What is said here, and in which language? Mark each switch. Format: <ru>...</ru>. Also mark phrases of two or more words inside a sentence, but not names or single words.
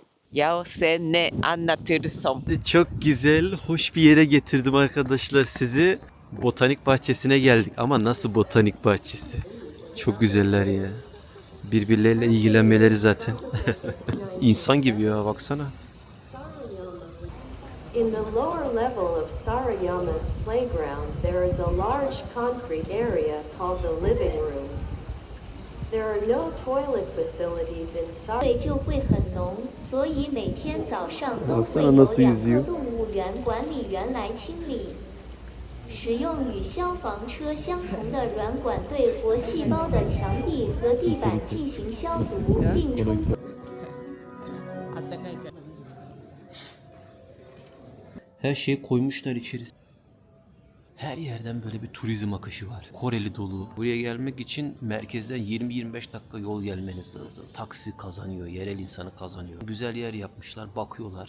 <tr>Ya sen ne anlatıyorsun? Çok güzel, hoş bir yere getirdim arkadaşlar sizi. Botanik bahçesine geldik ama nasıl botanik bahçesi? Çok güzeller ya. Birbirleriyle ilgilenmeleri zaten. İnsan gibi ya, baksana.</tr> <en>In the lower level of Sarayama's playground, there is a large concrete area called the living room. There are no toilet facilities in</en> <zh>味就会很浓，所以每天早上都会</zh> <tr>Baksana</tr> <zh>有</zh> <tr>nasıl</tr> <zh>两</zh> <tr>yüzüyor.</tr> <zh>个动物园管理员来清理。使用与消防车相同的软管对活细胞的墙壁和地板进行消毒，并充分。</zh> <tr>Her şeyi koymuşlar içerisine. Her yerden böyle bir turizm akışı var. Koreli dolu. Buraya gelmek için merkezden 20-25 dakika yol gelmeniz lazım. Taksi kazanıyor, yerel insanı kazanıyor. Güzel yer yapmışlar, bakıyorlar.</tr>